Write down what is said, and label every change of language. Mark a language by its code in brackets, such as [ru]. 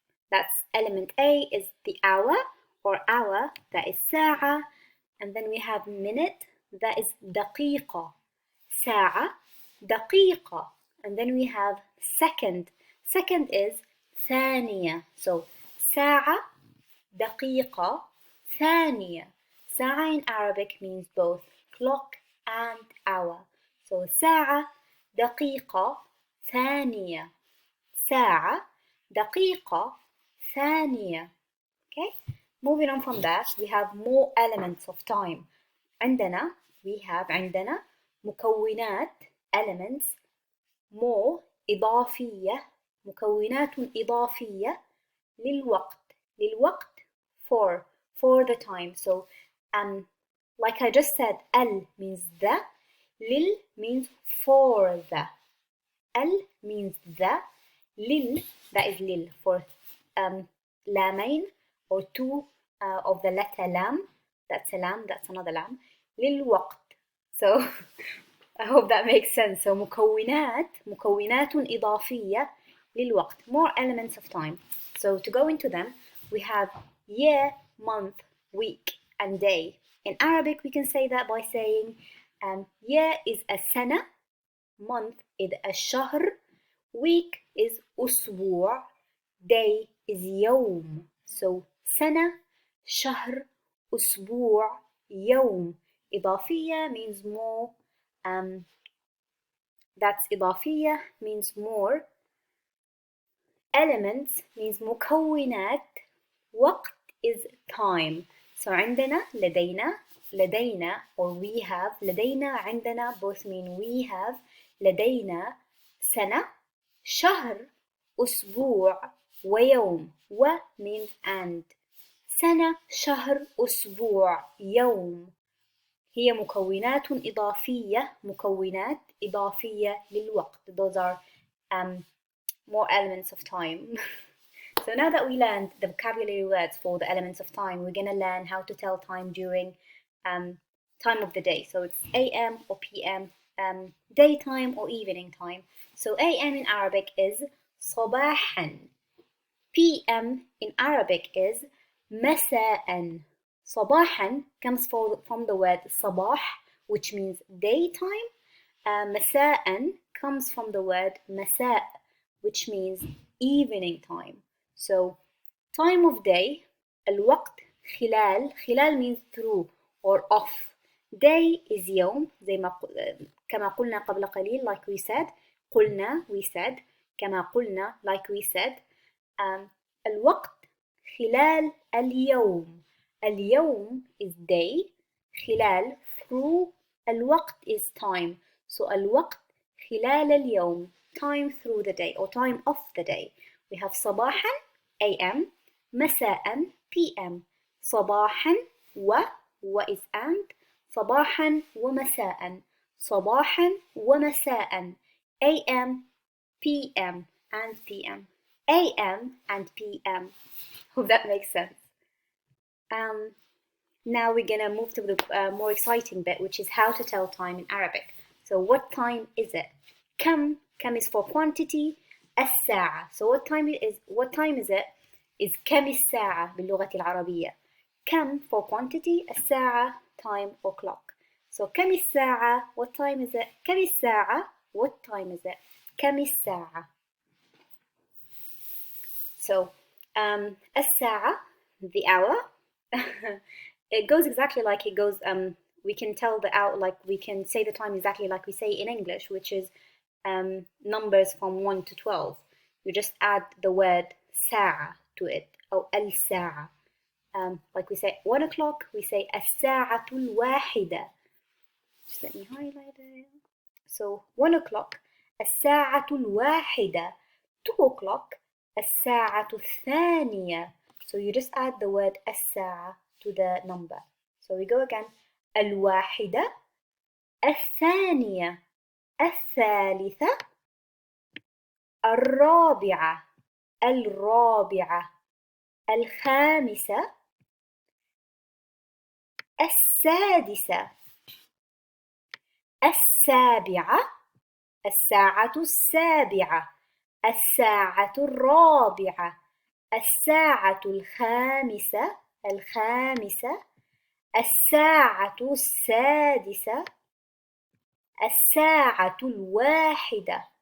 [en] That's element A is the hour, or hour, that is ساعة. And then we have minute, that is دقيقة. [ar] ساعة, دقيقة. [en] And then we have second. Second is ثانية. [ar] So ساعة, دقيقة, ثانية. [en] ساعة in Arabic means both clock and hour. [ar] So ساعة, دقيقة, ثانية. ساعة, دقيقة, ثانية. Okay? [en] Moving on from that, we have more elements of time. We have [ar] مكونات, elements, more, إضافية, مكونات إضافية للوقت. [en] للوقت, for the time. So, like I just said, al means the, lil means for the. Al means the, lil, that is lil, for lamain, or two of the letter lam. That's a lam, that's another lam. [ar] للوقت. [en] So I hope that makes sense. So [ar] مكونات إضافية للوقت. [en] More elements of time. So to go into them, we have year, month, week, and day. In Arabic, we can say that by saying year is السنة, month is الشهر, week is أسبوع, day is يوم. So [ar] سنة, شهر, أسبوع, يوم. [en] إضافية means more. That's إضافية means more. Elements means مكونات. وقت is time. So [ar] عندنا, لدينا, [en] or we have. [ar] لدينا, عندنا, [en] both mean we have. [ar] لدينا سنة, شهر, أسبوع, ويوم. و means and. سنة، شهر، أسبوع، يوم. هي مكونات إضافية، مكونات إضافية للوقت. [en] Those are more elements of time. So now that we learned the vocabulary words for the elements of time, we're going to learn how to tell time during time of the day. So it's AM or PM, daytime or evening time. So AM in Arabic is صباحا. PM in Arabic is مساء. صباحا comes from the word صباح, which means daytime. مساء comes from the word مساء, which means evening time. So time of day, [ar] الوقت خلال. [en] خلال means through or off. [ar] Day is يوم زي ما كما قلنا قبل قليل, [en] like we said. قلنا, we said. [ar] كما قلنا, [en] like we said. [ar] الوقت خلال اليوم. [en] اليوم is day. خلال through. الوقت is time. So [ar] الوقت خلال اليوم, [en] time through the day or time of the day. We have صباحا AM, مساء PM. صباحا و is and. [ar] صباحا ومساء. صباحا ومساء. [en] AM, PM and PM. AM and PM. Hope that makes sense. Now we're gonna move to the more exciting bit, which is how to tell time in Arabic. So what time is it? كم is for quantity. الساعة. So what time is it? [ar] Is كم الساعة باللغة العربية. [en] كم for quantity. الساعة time or clock. So [ar] كم الساعة, [en] what time is it? كم الساعة, what time is it? [ar] كم الساعة. [en] So الساعة, the hour. It goes exactly like it goes. We can tell the hour, like we can say the time exactly like we say in English, which is numbers from 1 to 12. You just add the word ساعة to it. Or الساعة. Like we say 1 o'clock, we say [ar] الساعة الواحدة. [en] Just let me highlight it. So 1 o'clock, [ar] الساعة الواحدة. [en] 2 o'clock, [ar] الساعة الثانية. [en] So you just add the word الساعة to the number. So we go again. [ar] الواحدة, الثانية, الثالثة, الرابعة, الرابعة, الخامسة، السادسة، السابعة، الساعة السابعة، الساعة الرابعة، الساعة الخامسة، الخامسة، الساعة السادسة، الساعة الواحدة.